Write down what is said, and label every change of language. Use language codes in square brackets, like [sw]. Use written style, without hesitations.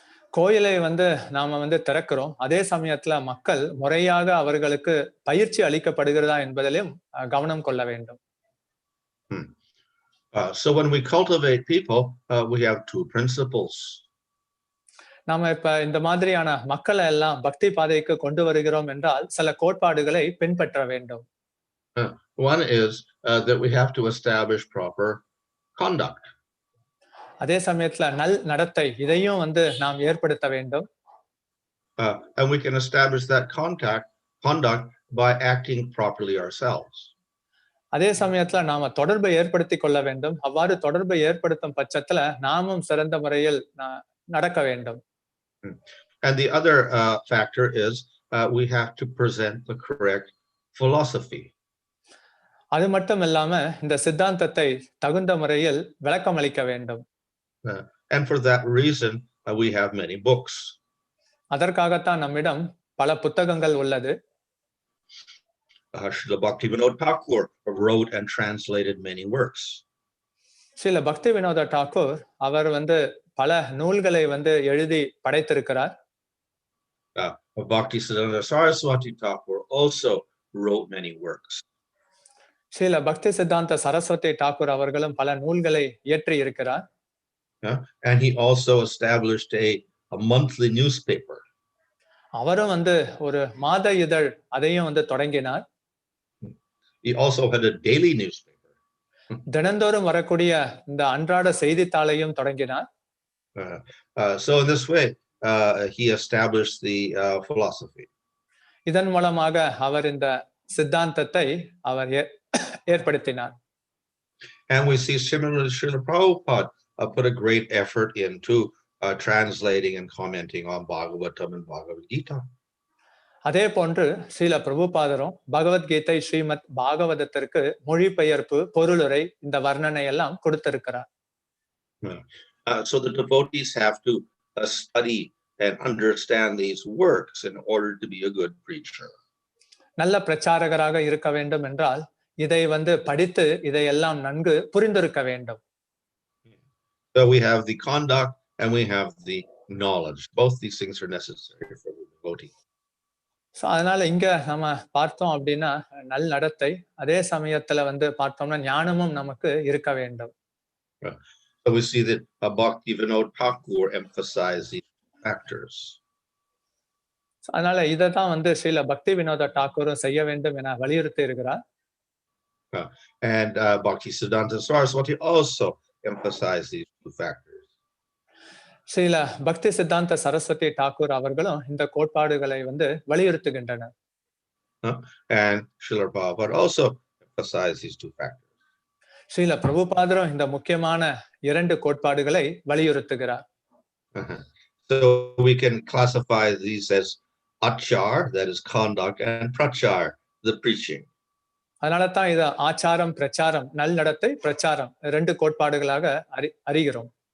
[ta] கோயிலை வந்து நாம வந்து திறக்கிறோம், அதே சமயத்துல மக்கள் முறையாக அவர்களுக்கு பயிற்சி அளிக்கப்படுகிறதா என்பதிலும் கவனம் கொள்ள வேண்டும். [en] So when we cultivate people, we have two principles. [ta] நாம இப்ப இந்த மாதிரியான மக்களை எல்லாம் பக்தி பாதைக்கு கொண்டு வருகிறோம் என்றால் சில கோட்பாடுகளை பின்பற்ற வேண்டும். [en] One is that we have to establish proper conduct. [ta] அதே சமயத்துல நல் நடத்தை இதையும் வந்து நாம் ஏற்படுத்த வேண்டும். [en] And we can establish that conduct by acting properly ourselves. [ta] அதே சமயத்துல நாம தொடர்பை ஏற்படுத்தி கொள்ள வேண்டும். அவ்வாறு தொடர்பை ஏற்படுத்தும் பட்சத்துல நாமும் சிறந்த முறையில் நடக்க வேண்டும். [en] And the other factor is we have to present the correct philosophy. [ta] அது மட்டும் இல்லாம இந்த சித்தாந்தத்தை தகுந்த முறையில் விளக்கம் அளிக்க வேண்டும். [en] And for that reason we have many books. [ta] அதற்காகத்தான் நம்மிடம் பல புத்தகங்கள் உள்ளது. [en] Srila Bhaktivinod Thakur wrote and translated many works. [ta] Srila Bhaktivinoda Thakur அவர் வந்து பல நூல்களை வந்து எழுதி படைத்திருக்கிறார். [en] Bhaktisiddhanta Sarasvati Thakur also wrote many works. [ta] Srila பக்தி சித்தாந்த சரஸ்வதி டாக்கூர் அவர்களும் பல நூல்களை இயற்றி இருக்கிறார். [en] And he also established a monthly newspaper. [ta] அவரும் வந்து ஒரு மாத இதழ் அதையும் வந்து தொடங்கினார். [en] He also had a daily newspaper. [ta] தினந்தோறும் வரக்கூடிய இந்த அன்றாட செய்தித்தாளையும் தொடங்கினார். [en] So in this way he established the philosophy. [ta] இதன் மூலமாக அவர் இந்த சித்தாந்தத்தை அவர் ஏற்படுத்தினார். [en] And we see similarly Srila Prabhupada put a great effort into translating and commenting on Bhagavatam and Bhagavad-gita. [ta] அதே போன்று ஸ்ரீல பிரபுபாதரும் பகவத்கீதை ஸ்ரீமத் பாகவதத்திற்கு மொழிபெயர்ப்பு பொருளுரை இந்த வர்ணனை எல்லாம் கொடுத்திருக்கிறார். [en] So the devotees have to study and understand these works in order to be a good preacher. [ta] நல்ல பிரச்சாரகராக இருக்க வேண்டும் என்றால் இதை படித்து இதையெல்லாம் நன்கு புரிந்திருக்க வேண்டும். [en] So we have the conduct and we have the knowledge. Both these things are necessary for the devotee. [ta] So அதனால இங்க நம்ம பார்த்தோம் அப்படின்னா நல் நடத்தை, அதே சமயத்துல பார்த்தோம்னா ஞானமும் நமக்கு இருக்க வேண்டும். [en] So we see that Bhaktivedanta Thakur emphasized these factors. [ta] அதனால இதைதான் ஸ்ரீல பக்தி வினோத டாக்கூரும் செய்ய வேண்டும் என வலியுறுத்தி இருக்கிறார். [en] And Bhaktisiddhanta Sarasvati also emphasized these two factors. [ta] Srila பக்தி சித்தாந்த சரஸ்வதி தாக்கூர் அவர்களும் இந்த கோட்பாடுகளை வலியுறுத்துகின்றனர். [en] And Srila Prabhupada also emphasized these two factors. [ta] Srila பிரபுபாதரும் இந்த முக்கியமான இரண்டு கோட்பாடுகளை வலியுறுத்துகிறார். [en] So we can classify these as achar, that is conduct, and prachar, the preaching. [ta] அதனால தான் இத ஆச்சாரம் பிரச்சாரம் நல் நடத்தை பிரச்சாரம் ரெண்டு கோட்பாடுகளாக அறிகிறோம்.